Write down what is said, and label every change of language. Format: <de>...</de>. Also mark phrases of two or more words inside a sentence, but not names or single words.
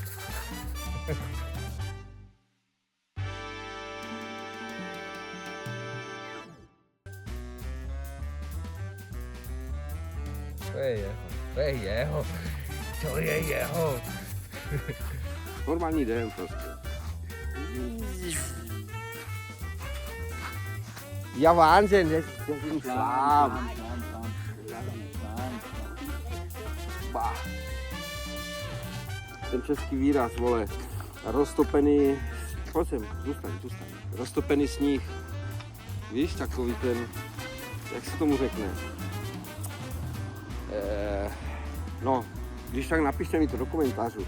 <cs>To je jeho, to je jeho, to je jeho. Normální den prostě.</cs> <de>Ja, Wahnsinn, das ist ein Schwarm. Bah.</de> <cs>Ten český výraz, vole, roztopený, prosím, zůstaň. Roztopený sníh. Víš, takový ten, jak se tomu řekne? No, když tak napište mi to do komentářů.</cs>